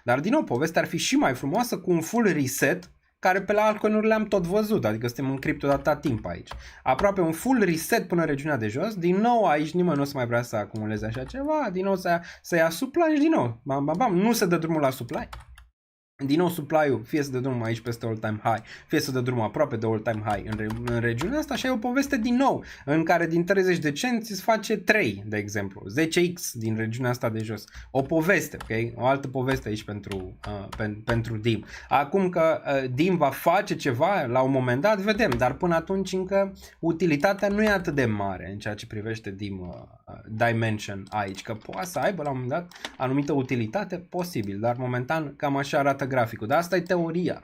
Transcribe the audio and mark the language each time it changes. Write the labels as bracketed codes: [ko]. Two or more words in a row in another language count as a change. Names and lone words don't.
[ro] Dar din nou, povestea ar fi și mai frumoasă cu un [en] full reset, [ro] care pe la altcoin-uri le-am tot văzut, adică suntem în cripto de atâta timp aici. Aproape un [en] full reset [ro] până în regiunea de jos, din nou aici nimeni nu o să mai vrea să acumuleze așa ceva, din nou să ia supply și din nou, bam, nu se dă drumul la supply. Din nou supply-ul fie să dă drumul aici peste [en] all-time high, [ro] fie să dă drumul aproape de [en] all-time high [ro] în regiunea asta și ai o poveste din nou în care din 30 de cenți îți face 3, de exemplu, 10x din regiunea asta de jos. O poveste, ok? O altă poveste aici pentru DIM. Acum că DIM va face ceva la un moment dat, vedem, dar până atunci încă utilitatea nu e atât de mare în ceea ce privește DIM Dimension aici, că poate să aibă la un moment dat anumită utilitate, posibil, dar momentan cam așa arată graficul, dar asta e teoria.